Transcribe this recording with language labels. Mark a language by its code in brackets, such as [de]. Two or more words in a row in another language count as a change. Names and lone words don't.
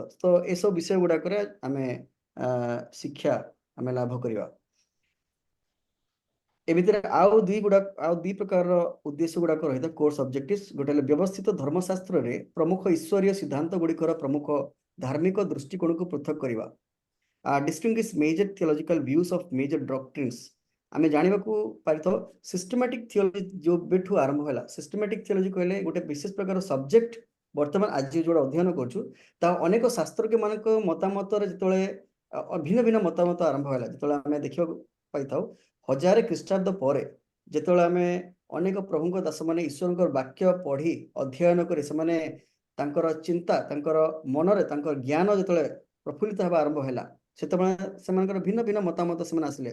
[or] ତ ଏସବୁ ବିଷୟ ଗୁଡାକରେ ଆମେ ଶିକ୍ଷା ଆମେ ଲାଭ କରିବା। ଏ ଭିତରେ ଆଉ ଦୁଇ ପ୍ରକାରର ଉଦ୍ଦେଶ୍ୟ ଗୁଡାକ ରହିଥାଏ [en] course objectives. [or] ଗୋଟେ ହେଲେ ବ୍ୟବସ୍ଥିତ ଧର୍ମଶାସ୍ତ୍ରରେ ପ୍ରମୁଖ ଈଶ୍ୱରୀୟ ସିଦ୍ଧାନ୍ତ ଗୁଡ଼ିକର ପ୍ରମୁଖ ଧାର୍ମିକ ଦୃଷ୍ଟିକୋଣକୁ ପୃଥକ କରିବା। [en] Distinguish major theological views of major doctrines। [or] ଆମେ ଜାଣିବାକୁ ପାରିଥାଉ [en] systematic theology [or] ଯୋଉଠୁ ଆରମ୍ଭ ହେଲା। [en] systematic theology [or] କହିଲେ ଗୋଟେ ବିଶେଷ ପ୍ରକାର ସବଜେକ୍ଟ ବର୍ତ୍ତମାନ ଆଜି ଯୋଉଟା ଅଧ୍ୟୟନ କରୁଛୁ ତା ଅନେକ ଶାସ୍ତ୍ରଜ୍ଞ ମାନଙ୍କ ମତାମତରେ ଯେତେବେଳେ ଭିନ୍ନ ଭିନ୍ନ ମତାମତ ଆରମ୍ଭ ହେଲା, ଯେତେବେଳେ ଆମେ ଦେଖିବାକୁ ପାଇଥାଉ 1000 ଖ୍ରୀଷ୍ଟାବ୍ଦ ପରେ ଯେତେବେଳେ ଆମେ ଅନେକ ପ୍ରଭୁଙ୍କ ଦାସମାନେ ଈଶ୍ୱରଙ୍କର ବାକ୍ୟ ପଢି ଅଧ୍ୟୟନ କରି ସେମାନେ ତାଙ୍କର ଚିନ୍ତା ତାଙ୍କର ମନରେ ତାଙ୍କର ଜ୍ଞାନ ଯେତେବେଳେ ପ୍ରଫୁଲ୍ଲିତ ହେବା ଆରମ୍ଭ ହେଲା, ସେତେବେଳେ ସେମାନଙ୍କର ଭିନ୍ନ ଭିନ୍ନ ମତାମତ ସେମାନେ ଆସିଲେ।